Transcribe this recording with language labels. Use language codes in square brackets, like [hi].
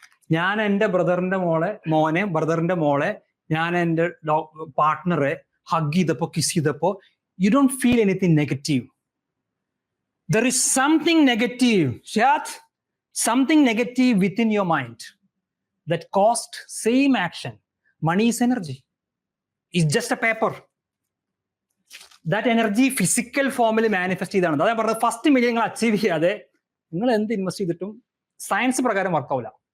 [ml] ഞാൻ എൻ്റെ ബ്രദറിന്റെ മോളെ ഞാൻ എൻ്റെ പാർട്ട്ണറെ ഹഗ് ചെയ്തപ്പോ, കിസ് ചെയ്തപ്പോ, [en] You don't feel anything negative. There is something negative, Shad, something negative within your mind that caused same action. Money is energy. It's just a paper. That energy physical form il manifest [ml] ചെയ്താണ്. അതായത് പറഞ്ഞത് first million നിങ്ങൾ achieve ചെയ്യാതെ നിങ്ങൾ എന്ത് invest ചെയ്തിട്ടും science പ്രകാരം വർക്കാവില്ല.